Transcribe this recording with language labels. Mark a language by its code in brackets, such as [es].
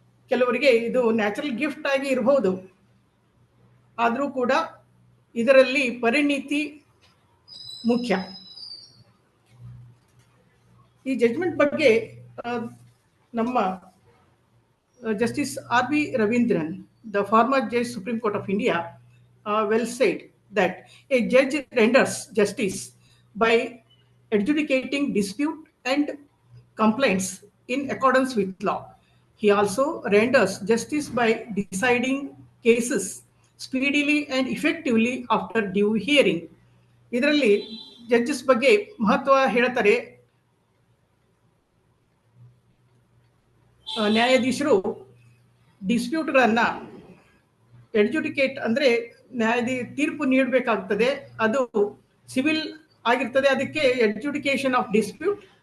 [kn] ಕೆಲವರಿಗೆ ಇದು natural gift ಆಗಿ ಇರಬಹುದು, ಆದರೂ ಕೂಡ ಇದರಲ್ಲಿ ಪರಿಣಿತಿ ಮುಖ್ಯ. ಈ ಜಜ್ಮೆಂಟ್ ಬಗ್ಗೆ ನಮ್ಮ justice R.B. [en] Ravindran, the former Judge Supreme Court of India, well said that a judge renders justice by adjudicating dispute and complaints in accordance with law. He also renders justice by deciding cases speedily and effectively after due hearing. [kn] ಇದರಲ್ಲಿ judges ಬಗ್ಗೆ ಮಹತ್ವ ಹೇಳ್ತಾರೆ. ನ್ಯಾಯಾಧೀಶರು ಡಿಸ್ಪ್ಯೂಟ್ಗಳನ್ನು ಎಡ್ಜುಡಿಕೇಟ್ ಅಂದರೆ ತೀರ್ಪು ನೀಡಬೇಕಾಗ್ತದೆ. ಅದು civil ಆಗಿರ್ತದೆ, ಅದಕ್ಕೆ ಎಡ್ಜುಡಿಕೇಶನ್ ಆಫ್ ಡಿಸ್ಪ್ಯೂಟ್.